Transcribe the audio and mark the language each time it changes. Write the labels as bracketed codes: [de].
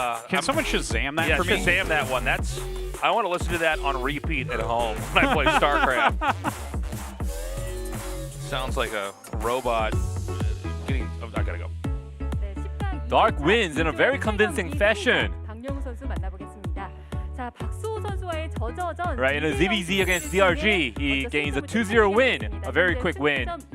[en] Can someone Shazam that yeah, for me? Shazam that one. I want to listen to that on repeat at home when I play StarCraft. Sounds like a robot getting. Oh, I gotta go. [ko] 네, 10강 [en] Dark wins in a very convincing fashion. [ko] 박명우 선수 만나보겠습니다. 자, 박수호 선수와의 저저전. [en] Right, in a ZVZ against DRG, he gains a 2-0 win, a very quick win.